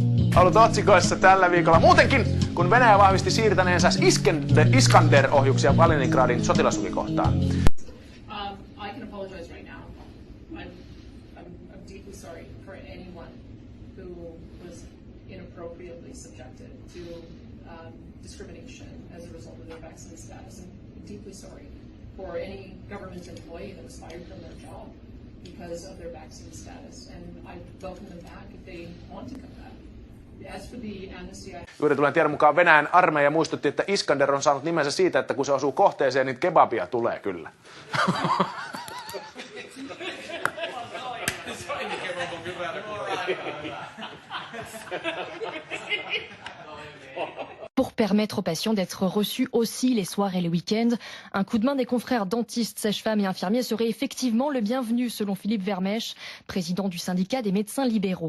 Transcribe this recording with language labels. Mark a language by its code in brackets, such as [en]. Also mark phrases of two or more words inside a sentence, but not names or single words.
[fi] ollut otsikoissa tällä viikolla. Muutenkin, kun Venäjä vahvisti siirtäneensä Iskander-ohjuksia Kaliningradin sotilastukikohtaan. [en] I can apologize right now. I'm deeply sorry for anyone who was inappropriately subjected to discrimination as a result of their vaccine status. I'm deeply sorry for any government employee that was fired from their job because of their vaccine status, and I welcome them back if they want to come back. As for the amnesty, [fi] Juuri tulen tiedon mukaan Venäjän armeija muistutti, että Iskander on saanut nimensä siitä, että kun se osuu kohteeseen, niin kebabia tulee kyllä. [fr] Pour permettre aux patients d'être reçus aussi les soirs et les week-ends. Un coup de main des confrères dentistes, sages-femmes et infirmiers serait effectivement le bienvenu, selon Philippe Vermèche, président du syndicat des médecins libéraux.